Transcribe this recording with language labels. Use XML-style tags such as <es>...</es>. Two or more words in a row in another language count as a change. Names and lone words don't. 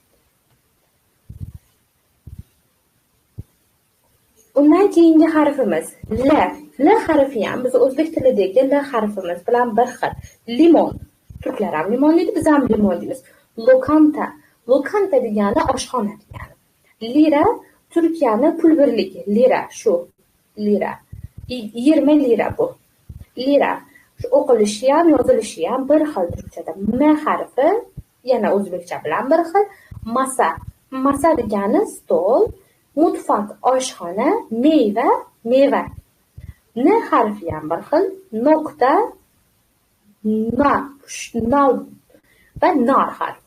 <uz>Undan keyingi harfimiz L. L harfi ham biz o'zbek tilidagi L harfimiz bilan bir xil. Limon. Turklar ham limon deydi, biz ham limon deymiz. Lokanta. Lokanta degani oshxona degani. Lira Turkiyani pul birligi. Lira shu. Lira. 20 lira bu. Lira. Shu o'qilishi ham, yozilishi ham bir xil turkchada. M harfi yana o'zbekcha bilan bir xil. Masa. Masa degani stol. Mutfaq, oshxona, meva. N harfi ham bir xil. Nuqta, nal va nar harfi.</uz>